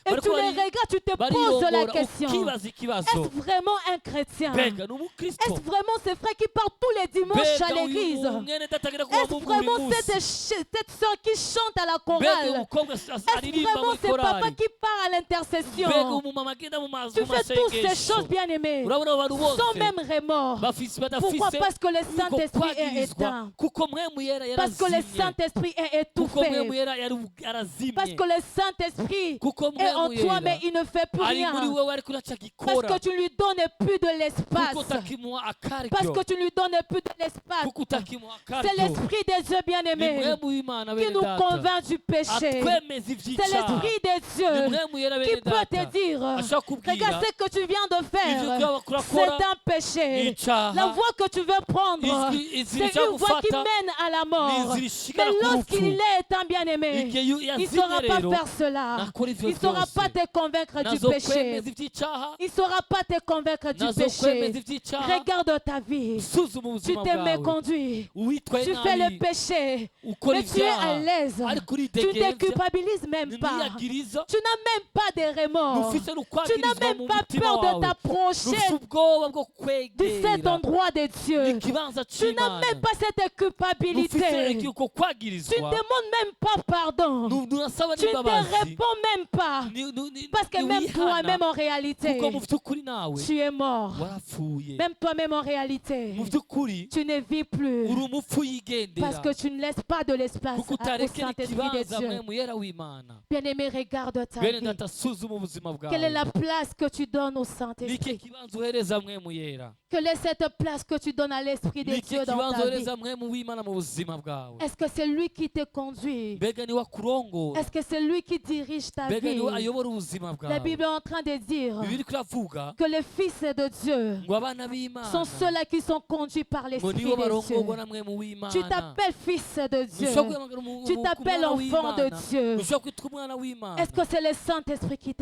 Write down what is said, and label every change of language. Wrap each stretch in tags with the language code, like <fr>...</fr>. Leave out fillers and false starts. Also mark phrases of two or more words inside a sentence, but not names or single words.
<fr>Et tu les regardes, tu te poses la</fr> <rn>bariyongora</rn> <fr>question.</fr> <rn>ukibaza ikibazo</rn> <fr>Est-ce vraiment un chrétien?</fr> <rn>mbega ni umukristo</rn> <fr>Est-ce vraiment ce frère qui part tous les dimanches à</fr> <rn>mbega uyu</rn> <fr>l'église?</fr> <rn>mwene datagira kuba</rn> <fr>Est-ce</fr> <rn>mu buri</rn> <fr>vraiment</fr> <rn>munsi</rn> <fr>cette soeur qui chante à la</fr> <rn>mbega</rn> <fr>chorale?</fr> <rn>umukobwa</rn> <fr>Est-ce</fr> <rn>aririmba</rn> <fr>vraiment</fr> <rn>muri</rn> <fr>ce papa</fr> <rn>korali</rn> <fr>qui part à</fr> <rn>mbega</rn> <fr>l'intercession?</fr> <rn>umumama agenda mu</rn> <fr>Tu fais toutes ces</fr> <rn>masengesho</rn> <fr>choses, bien aimées,</fr> <rn>urabona abo bantu</rn> <fr>sans</fr> <rn>bose</rn> <fr>même remords. Pourquoi?</fr> <rn>badafise</rn> <fr>Parce que le</fr> <rn>uko</rn> <fr>Saint-Esprit est</fr> <rn>kwagirizwa</rn> <fr>éteint.</fr> <rn>kuko mwemu yera</rn> <fr>Parce que le</fr> <rn>yarazimye</rn> <fr>Saint-Esprit est</fr> <rn>kuko mwemu</rn> <fr>étouffé.</fr> <rn>yera</rn> <fr>Parce</fr> <rn>yarazimye</rn> <fr>que le Saint-Esprit</fr> <rn>kuko</rn> <fr>est en</fr> <rn>mwemu</rn> <fr>toi,</fr> <rn>yera</rn> <fr>mais il ne fait plus</fr> <rn>ari muri</rn> <fr>rien.</fr> <rn>wewe ariko</rn> <fr>Parce</fr> <rn>uracagikora</rn> <fr>que tu lui donnes plus de l'espace.</fr> <rn>kuko utakimuha</rn> <fr>Parce</fr> <rn>akaryo</rn> <fr>que tu lui donnes plus de l'espace.</fr> <rn>kuko utakimuha</rn> <fr>C'est</fr> <rn>akaryo</rn> <fr>l'Esprit des dieux</fr> <rn>ni</rn> <fr>bien-aimés</fr> <rn>mwemu w'imana</rn> <fr>qui</fr> <rn>bene</rn> <fr>nous</fr> <rn>data</rn> <fr>convainc du péché.</fr> <rn>atwemeza</rn> <fr>C'est</fr> <rn>ivy'icaha</rn> <fr>l'Esprit des</fr> <rn>ni</rn> <fr>dieux</fr> <rn>mwemu yera</rn> <fr>qui</fr> <rn>bene</rn> <fr>peut te</fr> <rn>data</rn> <fr>dire,</fr> <rn>ashaka kubwira</rn> <fr>regarde ce que tu viens de</fr> <rn>ivyo</rn> <fr>faire.</fr> <rn>urakora</rn> <fr>C'est un péché.</fr> <rn>icaha</rn> <fr>La voie que tu veux prendre,</fr> <rn>inzira</rn> <fr>c'est</fr> <rn>ushaka</rn> <fr>une voie qui</fr> <rn>gufata</rn> <fr>mène à la mort.</fr> <rn>ni inzira</rn> <fr>Mais</fr> <rn>ishikana ku</rn> <fr>lorsqu'il</fr> <rn>rupfu</rn> <fr>est un bien-aimé,</fr> <rn>igihe</rn> <fr>il ne</fr> <rn>yazimye</rn> <fr>saura pas</fr> <rn>rero</rn> <fr>faire cela.</fr> <rn>nakora ivyo</rn> <fr>Il ne saura</fr> <rn>byose</rn> <fr>pas te convaincre du</fr> <rn>nazo</rn> <fr>péché.</fr> <rn>kwemeza ivy'icaha</rn> <fr>Il ne saura pas te convaincre du</fr> <rn>nazo</rn> <fr>péché.</fr> <rn>kwemeza ivy'icaha</rn> <fr>Regarde ta vie.</fr> <rn>suzuma</rn> <fr>Tu</fr> <rn>ubuzima</rn> <fr>t'es</fr> <rn>bwawe</rn> <fr>méconduit.</fr> <rn>uwitwaye</rn> <fr>Tu fais le</fr> <rn>nabi</rn> <fr>péché.</fr> <rn>ukora</rn> <fr>Mais tu es à</fr> <rn>ivyaha</rn> <fr>l'aise.</fr> <rn>ariko</rn> <fr>Tu ne te</fr> <rn>uridegemvya</rn> <fr>culpabilises même pas.</fr> <rn>ntiyagiriza</rn> <fr>Tu n'as même pas de remords.</fr> <rn>ntufise</rn> <fr>Tu n'as</fr> <rn>n'ukwagirizwa</rn> <fr>même</fr> <rn>mu</rn> <fr>pas</fr> <rn>mutima</rn> <fr>peur de</fr> <rn>wawe</rn> <fr>t'approcher</fr> <rn>ntufise ubwoba bwo</rn> <fr>de cet</fr> <rn>kwegera</rn> <fr>endroit de Dieu.</fr> <rn>ikibanza</rn> <fr>Tu n'as</fr> <rn>c'imana</rn> <fr>même pas cette</fr> <rn>ntufise</rn> <fr>culpabilité.</fr> <rn>uko</rn> <fr>Tu</fr> <rn>kwagirizwa</rn> <fr>ne demandes même pas pardon.</fr> <rn>ntunasaba</rn> <fr>Tu ne te</fr> <rn>n'imbabazi</rn> <fr>réponds même pas. Parce que même toi-même en réalité,</fr> <rn>kuko mu vy'ukuri nawe</rn> <fr>tu es mort.</fr> <rn>warapfuye</rn> <fr>Même toi-même en réalité,</fr> <rn>mu vy'ukuri</rn> <fr>tu ne vis plus.</fr> <rn>uri umupfu yigendera</rn> <fr>Parce que tu ne laisses pas de l'espace</fr> <rn>kuko</rn> <fr>au</fr> <rn>utarekera</rn> <fr>Saint-Esprit de</fr> <rn>ikibanza</rn> <fr>Dieu.</fr> <rn>mwemu yera w'imana</rn> <fr>Bien-aimé, regarde ta</fr> <rn>bene</rn> <fr>vie.</fr> <rn>data suzuma ubuzima</rn> <fr>Quelle est</fr> <rn>bwawe</rn> <fr>la place que tu donnes au</fr> <rn>niki</rn> <fr>Saint-Esprit?</fr> <rn>kibanza uhereza mwemu yera</rn> <fr>Quelle est cette place que tu donnes à l'Esprit de</fr> <rn>niki</rn> <fr>Dieu dans</fr> <rn>kibanza</rn> <fr>ta vie?</fr> <rn>uhereza mwemu w'imana mu buzima bwawe</rn> <fr>Est-ce que c'est lui qui te conduit?</fr> <rn>mbega niwe akurongora</rn> <fr>Est-ce que c'est lui qui dirige ta</fr> <rn>mbega</rn> <fr>vie?</fr> <rn>niwe ayobora ubuzima</rn> <fr>La</fr> <rn>bwawe</rn> <fr>Bible est en train de dire</fr> <rn>bibiri kuravuga</rn> <fr>que les fils de Dieu</fr> <rn>ngo abana b'imana</rn> <fr>sont ceux-là qui sont conduits par</fr> <rn>ngo</rn> <fr>l'Esprit</fr> <rn>nibo</rn> <fr>de Dieu.</fr> <rn>barongorwa na mwemu w'imana</rn> <fr>Tu t'appelles fils de Dieu.</fr> <rn>ushobora guhamagara</rn> <fr>Tu t'appelles enfant de Dieu.</fr> <rn>ushobora kwitwa umwana w'imana</rn> <fr>Est-ce que c'est le Saint-Esprit qui te</fr>